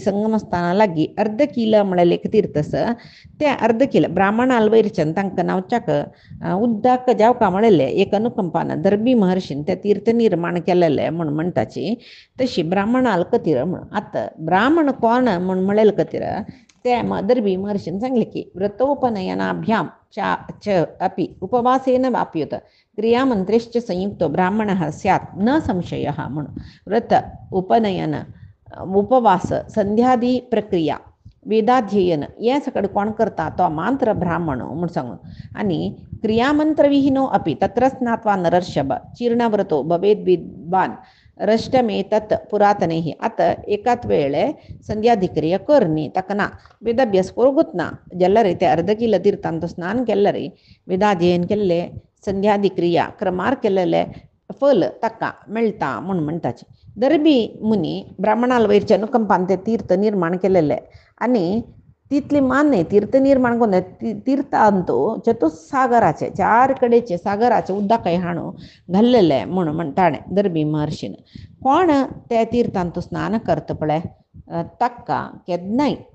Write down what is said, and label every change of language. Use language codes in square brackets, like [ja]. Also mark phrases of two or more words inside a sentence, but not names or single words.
[kok] संगमस्थाना लागीं अर्ध किल म्हळ्यार एक तीर्थ आसा त्या अर्ध किल ब्राह्मणाल वैरच्यान तांकां नांवच्याक उद्दाक जावका म्हणलेले एक अनुकंपान दर्बी महर्शीन ते तीर्थ निर्माण केलेले म्हूण म्हणटाची तशी ब्राह्मणाल कतीर म्हूण आतां ब्राह्मण कोण म्हूण म्हणलेले कतीर ते दर्बी महर्शीन सांगले की [sa] व्रतोपनयनाभ्यां च अपि उपवासेन वाप्युत क्रियामंत्रेश्च संयुक्तो ब्राह्मणः स्यात् न संशयः [kok] म्हणून व्रत उपनयन उपवास संध्यादी प्रक्रिया वेदाध्ययन हे सकट कोण करता तो मात्र ब्राह्मण म्हूण सांगून आनी [sa] क्रियामंत्रविहीनो अपि तत्र स्नात्वा नरर्षभ चीर्णव्रतो भवेद् विद्वान् रष्टमेतत् पुरातनैः [kok] आतां एकाच वेळे संध्याधिक्रिया करनी ताका ना वेदाभ्यास करूंकूच ना जाल्यार ते अर्ध किल तीर्थांत स्नान केल्यार वेदाध्ययन केल्ले संध्याधिक्रिया क्रमार केलेले फल ताका मेळटा म्हूण म्हणटाचे दर्बी मुनी ब्राह्मणाल वैरच्या अनुकंपान ते तीर्थ निर्माण केलेले आनी तितली मान्य तीर्थ निर्माण करून तीर्थांत चतुस्सागराचे 4 कडेचे सागराचे उदकाय हाणू घाल्लेले म्हणून म्हणटाणे दर्बी महर्शीन कोण त्या तीर्थांत स्नान करता पळय ताका केन्नाय